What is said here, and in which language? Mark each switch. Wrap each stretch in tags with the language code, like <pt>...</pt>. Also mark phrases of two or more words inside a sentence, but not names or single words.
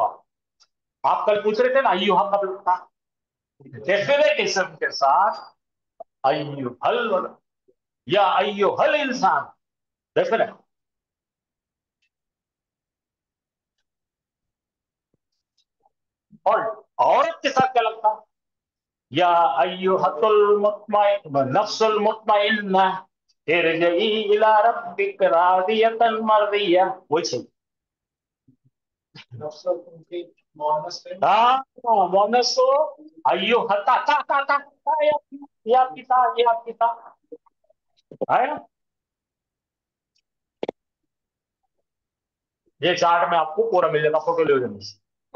<hi>आप कल पूछ रहे थे ना अय्यो कब लगता, डेफिनेट इसम के साथ</hi> <ar>أيها الورد</ar> <hi>या</hi> <ar>أيها الإنسان,</ar> <hi>डेफिनेट। और औरत के साथ क्या लगता,</hi> <ar>يا أيتها المطمئنة النفس المطمئنة ارجعي إلى ربك راضية مرضية,</ar> <hi>वही सही। हाँ मोनस को अय्युहता ता या पिता है ना। ये चार्ट में आपको पूरा मिल जाएगा, फोटो ले लेने से।</hi>